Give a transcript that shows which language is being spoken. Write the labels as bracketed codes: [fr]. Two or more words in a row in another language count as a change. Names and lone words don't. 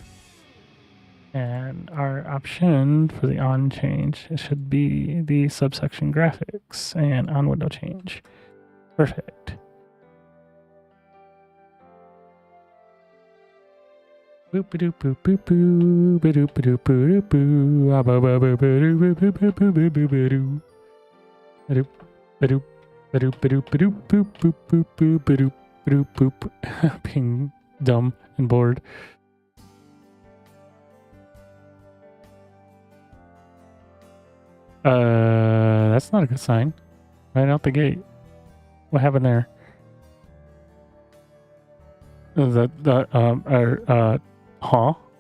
[en] And our option for the on change should be the subsection graphics and on window change. Perfect. Boop doop boop boop boo ba doop doop boo boo ba ba ba ba doo ba ba ba ba ba ba doo ba doop ba doop ba doop ba doop ba doop boop boop boop boop ba doop boop. Being dumb and bored. That's not a good sign. Right out the gate. What happened there? Huh?